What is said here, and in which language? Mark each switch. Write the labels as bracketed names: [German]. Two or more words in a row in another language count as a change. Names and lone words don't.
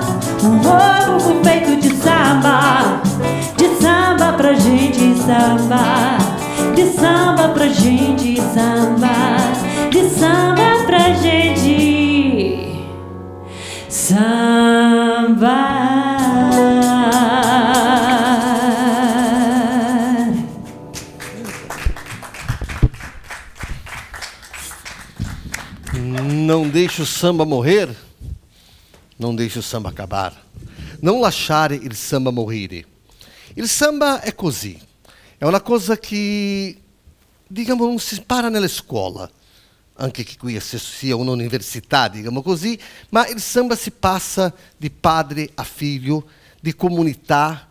[Portuguese] Um povo feito de samba pra gente sambar, de samba pra gente sambar, de samba pra gente sambar. Não deixe o samba morrer, non deixe o samba acabar. [Italian] Non lasciare il samba morire. Il samba è così. È una cosa che, diciamo, non si impara nella scuola, anche che qui sia un'università, diciamo così, ma il samba si passa di padre a figlio, di comunità.